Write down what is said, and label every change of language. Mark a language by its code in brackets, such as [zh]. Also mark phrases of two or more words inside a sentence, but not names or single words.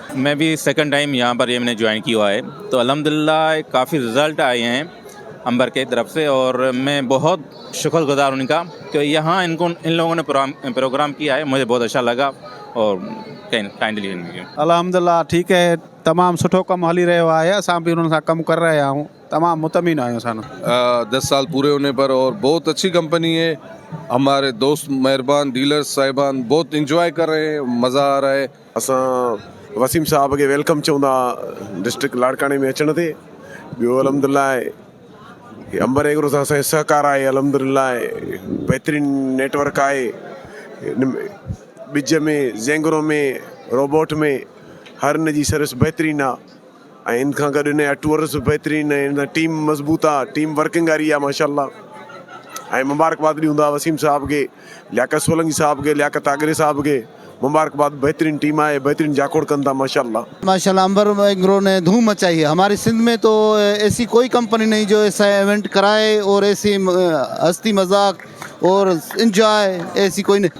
[ur] میں بھی [en] second time [ur] یہاں پر یہ میں نے جوائن کیا ہے تو الحمدللہ کافی رزلٹ آئے ہیں امبر کے طرف سے اور میں بہت شکرگزار ان کا کہ یہاں ان لوگوں نے پروگرام کیا ہے، مجھے بہت اچھا لگا اور کائنڈلی [sd] अल्हम्दुलिल्लाह ठीक है, तमाम सुठो कम हली रहियो आहे, असां भी उन्हनि सां कम कर रहे आहियूं, तमाम मुतमीन आहियूं असां। [ur] 10 سال پورے ہونے پر اور بہت اچھی کمپنی ہے. ہمارے دوست مہربان ڈیلر صاحبان بہت انجوائے کر رہے ہیں، مزہ آ رہا ہے. [sd] असां वसीम साहब के वेलकम चवंदा डिस्ट्रिक्ट लाड़काने में अचण ते। ॿियो अल्हम्दुलिल्लाह अंबर एग्रो सां असांजो सहकार आहे, अल्हम्दुलिल्लाह बेहतरीन नेटवर्क आहे, ॿिज में, ज़ेंगरो में, रोबोट में हर इन जी सर्विस बेहतरीन आहे ऐं इन खां गॾु इन जा टूअर्स बेहतरीन आहिनि, टीम मज़बूत आहे, [en] team working [sd] वारी आहे माशाल्लाह। ऐं मुबारकबाद ॾींदा वसीम साहब के, लियाकत सोलंकी साहब के, लियाकत आगरे साहब के, मुबारकबाद। [ur] بہترین ٹیم ہے, [sd] बेहतरीन जाकोड़ कंदा माशाल्लाह। [ur] امبر ایگرو نے دھوم مچائی ہے ہماری سندھ میں، تو ایسی کوئی کمپنی نہیں جو ایسا ایونٹ کرائے اور ایسی ہستی مذاق اور انجوائے ایسی کوئی نہیں.